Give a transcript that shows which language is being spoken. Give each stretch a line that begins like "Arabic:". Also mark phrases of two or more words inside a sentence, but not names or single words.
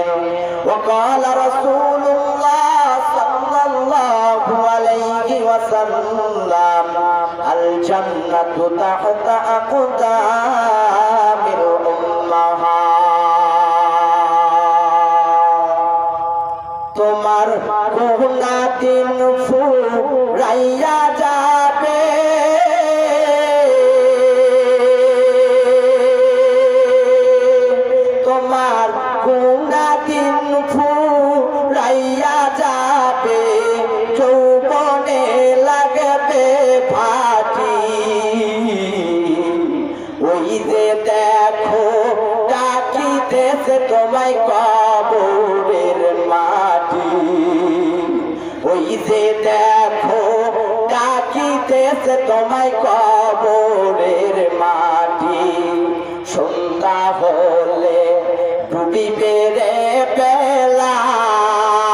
Arabic: وقال رسول الله صلى الله عليه وسلم الجنة تحت أقدام الأمهات.
Bangla: তোমার কহনা দিন ফুরাইয়া যাবে তোমার কহনা দিন ফুরাইয়া যাবে যৌবনে লাগবে ফাটি ওই যে দেখো ডাকিতেছে তোমায় কবরের মাটি ওই যে দেখো ডাকিতেছে তোমায় কবরের মাটি সন্ধ্যা হলে ডুবিবে রে বেলা